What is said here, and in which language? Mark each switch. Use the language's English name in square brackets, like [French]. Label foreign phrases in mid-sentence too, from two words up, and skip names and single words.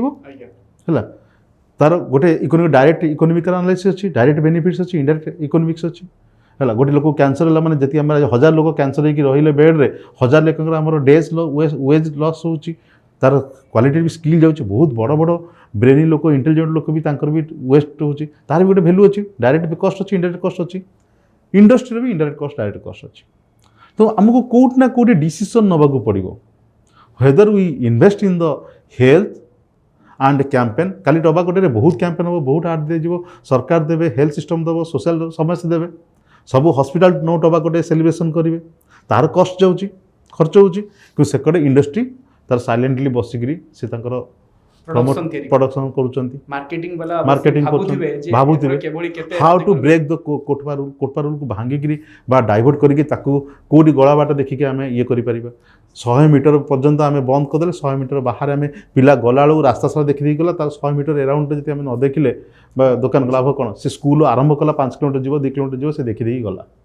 [Odia] ହେଲା ତାର ଗୋଟେ [English] economic direct economical analysis [Odia] ଅଛି [English] direct benefits [Odia] ଅଛି [English] indirect economics [Odia] ଅଛି ହେଲା ଗୋଟେ ଲୋକ କ୍ୟାନ୍ସର ହେଲା ମାନେ ଯେତିକି ଆମର 1000 ଲୋକ କ୍ୟାନ୍ସର ହେଇକି ରହିଲେ ବେଡ଼୍ରେ 1000 ଲୋକଙ୍କର ଆମର [English] days wage loss [Odia] ହେଉଛି ତାର କ୍ୱାଲିଟି ବି ସ୍କିଲ୍ ଯାଉଛି ବହୁତ ବଡ଼ ବଡ଼ ବ୍ରେନି ଲୋକ ଇଣ୍ଟେଲିଜେଣ୍ଟ ଲୋକ ବି ତାଙ୍କର ବି ୱେଷ୍ଟ ହେଉଛି ତାର ବି ଗୋଟେ ଭ୍ୟାଲୁ ଅଛି [English] direct cost [Odia] ଅଛି [English] indirect cost [Odia] ଅଛି ଇଣ୍ଡଷ୍ଟ୍ରିରେ ବି [English] indirect cost direct cost [Odia] ଅଛି ତ ଆମକୁ କେଉଁଠି ନା କେଉଁଠି ଡିସିସନ୍ ନେବାକୁ ପଡ଼ିବ [English] whether we invest in the health and campaign [Odia] କାଲି ଟବାକୋରେ ବହୁତ କ୍ୟାମ୍ପେନ୍ ହେବ ବହୁତ ଆଡ୍ ଦିଆଯିବ ସରକାର ଦେବେ [English] health system [Odia] ଦେବ ସୋସିଆଲ ସମସ୍ତେ ଦେବେ ସବୁ ହସ୍ପିଟାଲ ନୋ ଟବାକୋରେ ସେଲିବ୍ରେସନ୍ କରିବେ ତାର କଷ୍ଟ ଯାଉଛି ଖର୍ଚ୍ଚ ହେଉଛି କିନ୍ତୁ ସେକଡ଼େ ଇଣ୍ଡଷ୍ଟ୍ରି ତାର ସାଇଲେଣ୍ଟଲି ବସିକିରି ସେ ତାଙ୍କର ପ୍ରଡକ୍ସନ କରୁଛନ୍ତି ମାର୍କେଟିଂ କରୁଛନ୍ତି ଭାବୁଥିବେ [English] how to break the COTPA [Odia] ରୁଲ୍କୁ ଭାଙ୍ଗିକିରି ବା ଡାଇଭର୍ଟ କରିକି ତାକୁ କେଉଁଠି ଗଳା ବାଟ ଦେଖିକି ଆମେ ଇଏ କରିପାରିବା 100 ମିଟର ପର୍ଯ୍ୟନ୍ତ ଆମେ ବନ୍ଦ କରିଦେଲେ 100 ମିଟର ବାହାରେ ଆମେ ପିଲା ଗଲାବେଳକୁ ରାସ୍ତା ସାରା ଦେଖିଦେଇକି ଗଲା ତାର 100 ମିଟର ଏରାଉଣ୍ଡରେ ଯଦି ଆମେ ନ ଦେଖିଲେ ବା ଦୋକାନ ଲାଭ କ'ଣ ସେ ସ୍କୁଲ ଆରମ୍ଭ କଲା 5 କିଲୋମିଟର ଯିବ 2 କିଲୋମିଟର ଯିବ ସେ ଦେଖିଦେଇକି ଗଲା